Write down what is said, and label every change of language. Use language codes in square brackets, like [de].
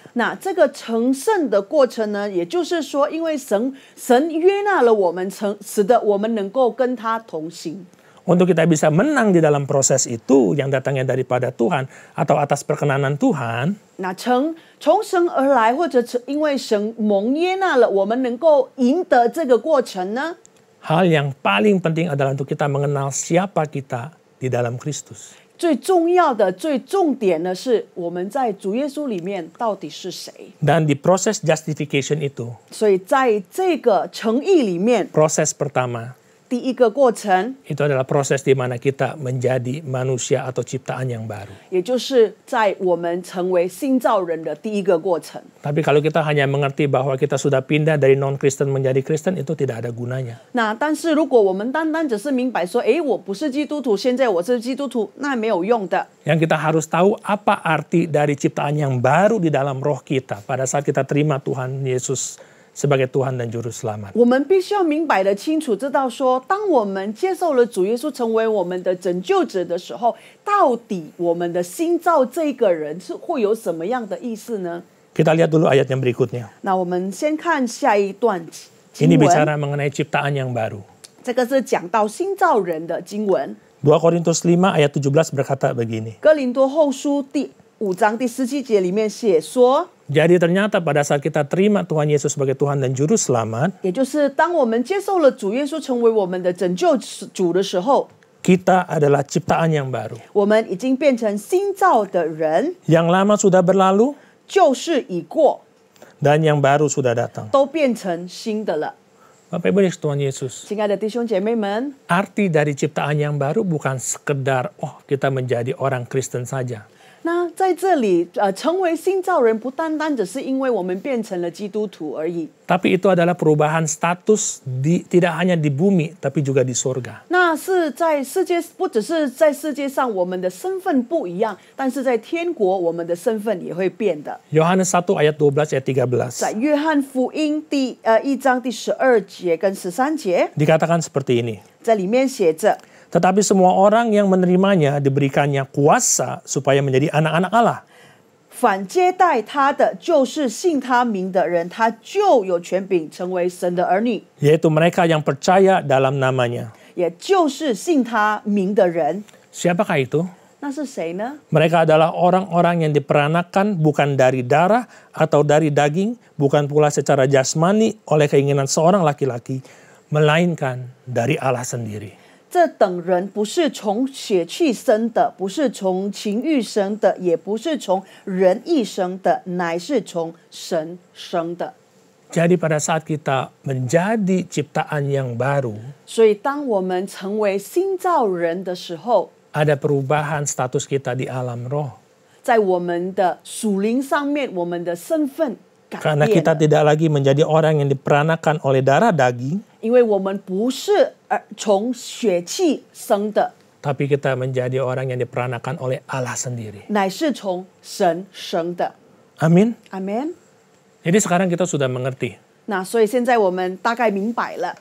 [zh] 那这个成圣的过程呢，也就是说，因为神约纳了我们，使得我们能够跟他同行。 [id] Untuk kita bisa menang di dalam proses itu yang datangnya daripada Tuhan atau atas perkenanan Tuhan, [zh] 那从神而来，或者因为神蒙约纳了，我们能够赢得这个过程呢？ [id] hal yang paling penting adalah untuk kita mengenal siapa kita di dalam Kristus. [zh] 最重要的、最重点的是，我们在主耶稣里面到底是谁？ [id] Dan di proses justification itu, [zh] 所以在这个诚意里面， [id] proses pertama [zh] 第一个过程， [id] itu adalah proses di mana kita menjadi manusia atau ciptaan yang baru. [zh] 也就是在我们成为新造人的第一个过程。 [id] Tapi kalau kita hanya mengerti bahwa kita sudah pindah dari non-Kristen menjadi Kristen, itu tidak ada gunanya. [zh] 那但是如果我们单单只是明白说，我不是基督徒，现在我是基督徒，那没有用的。 [id] Yang kita harus tahu apa arti dari ciptaan yang baru di dalam roh kita pada saat kita terima Tuhan Yesus sebagai Tuhan dan Juru Selamat. [zh] 我们必须要明白的清楚知道说，当我们接受了主耶稣成为我们的拯救者的时候，到底我们的新造这个人是会有什么样的意思呢？ [id] Kita lihat dulu ayat yang berikutnya. [zh] 那我们先看下一段 [id] Ini [zh] 经文， [id] bicara mengenai ciptaan yang baru. [zh] 这个是讲到新造人的经文。 [id] 2 Korintus 5 ayat 17 berkata begini. [zh] 哥林多后书第5章第17节里面写说， [id] Jadi ternyata pada saat kita terima Tuhan Yesus sebagai Tuhan dan Juru Selamat, [zh] 也就是当我们接受了主耶稣成为我们的拯救主的时候， [id] kita adalah ciptaan yang baru. [zh] 我们已经变成新造的人， [id] Yang lama sudah berlalu [zh] 旧事已过， [id] dan yang baru sudah datang. [zh] 都变成新的了。 [id] Bapak Ibu Tuhan Yesus, [zh] 亲爱的弟兄姐妹们， [id] arti dari ciptaan yang baru bukan sekedar kita menjadi orang Kristen saja. [zh] 那在这里，成为新造人不单单只是因为我们变成了基督徒而已， [id] Tapi itu adalah perubahan status tidak hanya di bumi, tapi juga di surga. [zh] 那是在世界，不只是在世界上我们的身份不一样，但是在天国我们的身份也会变的。 [id] Yohanes 1 ayat 12 ayat 13. [zh] 约翰福音1章第12节跟13节， [id] Dikatakan seperti ini. [zh] 在里面写着。 [id] Tetapi semua orang yang menerimanya diberikannya kuasa supaya menjadi anak-anak Allah. [zh] 反接待他的，就是信他名的人，他就有权柄成为神的儿女， [id] Yaitu mereka yang percaya dalam namanya. [zh] 也就是信他名的人。 [id] Siapakah itu? [zh] 那是谁呢？ [id] Mereka adalah orang-orang yang diperanakan bukan dari darah atau dari daging, bukan pula secara jasmani oleh keinginan seorang laki-laki, melainkan dari Allah sendiri. [zh] 这等人不是从血气生的，不是从情欲生的，也不是从人意生的，乃是从神生的。 [id] Jadi pada saat kita menjadi ciptaan yang baru, [zh] 所以当我们成为新造人的时候， [id] ada perubahan status kita di alam roh. [zh] 在我们的属灵上面，我们的身份改 [id] Karena [zh] 变 [id] kita tidak lagi menjadi orang yang diperanakan oleh darah daging, [zh] 因为我们不是从血气生的， [id] tapi kita menjadi orang yang diperanakan oleh Allah sendiri. [zh] 乃是从神生的。 [id] Amin. [zh] Amen。 [id] Jadi sekarang kita sudah mengerti. [zh] 那所以现在我们大概明白了。